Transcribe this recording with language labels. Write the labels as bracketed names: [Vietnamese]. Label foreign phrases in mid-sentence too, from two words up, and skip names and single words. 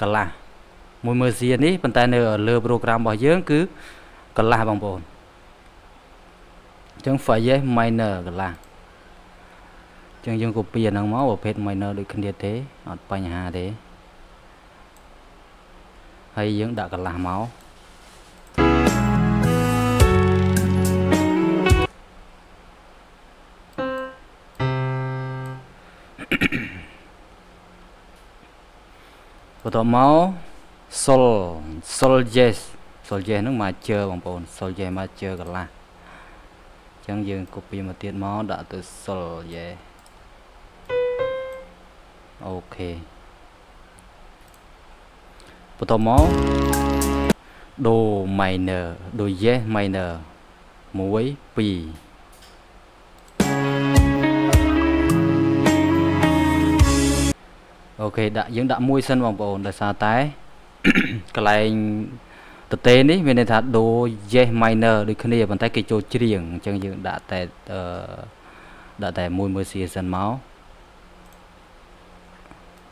[Khmer] ន្លះមួយមើលសៀនេះប៉ុន្តែនៅលើ program របស់យើងគឺកន្លះបងប្អូនអញ្ចឹង Fa yes minor កន្លះអញ្ចឹងយើង copy អាហ្នឹងមកប្រភេទ minor ដូចគ្នាទេអត់បញ្ហាទេហើយយើងដាក់កន្លះមក បន្ទាប់មក Sol yes ហ្នឹងមកជើបងប្អូន Sol yes មកជើកន្លះអញ្ចឹងយើង copy មកទៀតមកដាក់ទៅ Sol yes អូខេបន្ទាប់មក Do minor Do yes minor 1 2 អូខេយើងដាក់មួយសិនបងប្អូនដោយសារតែកន្លែងតទេនេះមានន័យថា Do yes minor ដូចគ្នាប៉ុន្តែគេចូលច្រៀងអញ្ចឹងយើងដាក់តែមួយមើលសៀសិនមក